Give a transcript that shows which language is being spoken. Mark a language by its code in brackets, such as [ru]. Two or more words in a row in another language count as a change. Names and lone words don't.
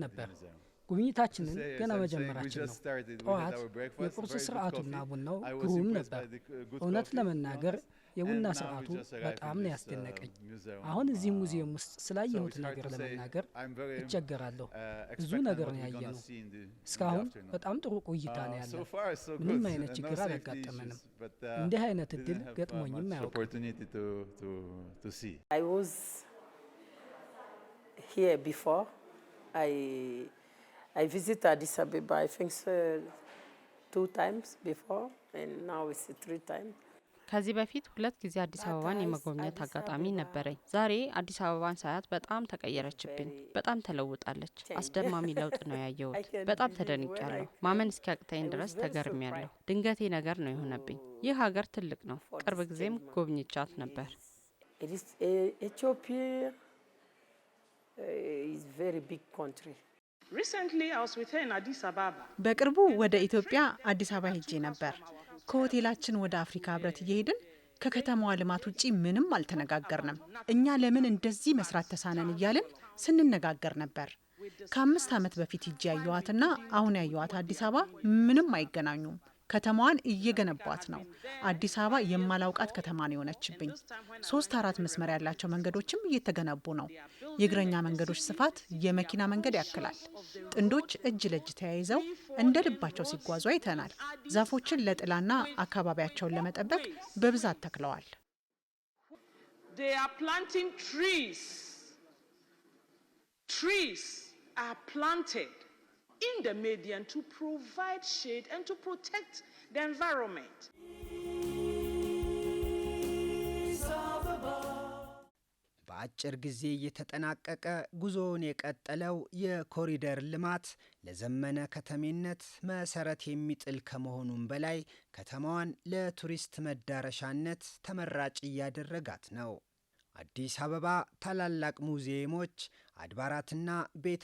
[am] ነበር። ጉብኝታችንን ገና መጀመራችን ነው። ጠዋት የቁርስ ስርዓቱና ቡናው ግሩም ነበር። እውነት ለመናገር የቡና ስርዓቱ በጣም ነው ያስደነቀኝ። አሁን እዚህ ሙዚየም ውስጥ ስላየሁት ነገር ለመናገር እቸገራለሁ። ብዙ ነገር ነው ያየነው። እስካሁን በጣም ጥሩ ቆይታ ነው ያለው። ምንም አይነት ችግር አላጋጠመንም። እንዲህ አይነት እድል ገጥሞኝም አያውቅም። [en] I visited Addis Ababa, I think 2 times before, and now it's 3 times. [am] ከዚህ በፊት 2 ጊዜ አዲስ አበባን የመጎብኘት አጋጣሚ ነበረኝ። ዛሬ አዲስ አበባን ሳያት በጣም ተቀየረችብኝ። በጣም ተለውጣለች። አስደማሚ ለውጥ ነው ያየሁት። በጣም ተደንቄያለሁ። ማመን እስኪያቅተኝ ድረስ ተገርሜያለሁ። ድንገቴ ነገር ነው የሆነብኝ። ይህ ሀገር ትልቅ ነው። ቅርብ ጊዜም ጎብኝቻት ነበር። [en] Ethiopia is very big country. [am] በቅርቡ ወደ ኢትዮጵያ አዲስ አበባ ሄጄ ነበር። ከሆቴላችን ወደ አፍሪካ ህብረት እየሄድን ከከተማዋ ልማት ውጪ ምንም አልተነጋገርንም። እኛ ለምን እንደዚህ መስራት ተሳነን እያልን ስንነጋገር ነበር። ከ5 ዓመት በፊት ሄጄ ያየኋትና አሁን ያየኋት አዲስ አበባ ምንም አይገናኙም። ከተማዋን እየገነቧት ነው። አዲስ አበባ የማላውቃት ከተማ ነው የሆነችብኝ። 3-4 መስመር ያላቸው መንገዶችም እየተገነቡ ነው። የእግረኛ መንገዶች ስፋት የመኪና መንገድ ያክላል። ጥንዶች እጅ ለእጅ ተያይዘው እንደ ልባቸው ሲጓዙ አይተናል። ዛፎችን ለጥላና አካባቢያቸውን ለመጠበቅ በብዛት ተክለዋል። [en] Trees are planted in the median to provide shade and to protect the environment. [am] በአጭር ጊዜ የተጠናቀቀ ጉዞውን የቀጠለው የኮሪደር ልማት ለዘመነ ከተሜነት መሰረት የሚጥል ከመሆኑም በላይ ከተማዋን ለቱሪስት መዳረሻነት ተመራጭ እያደረጋት ነው። አዲስ አበባ ታላላቅ ሙዚየሞች፣ አድባራትና ቤተ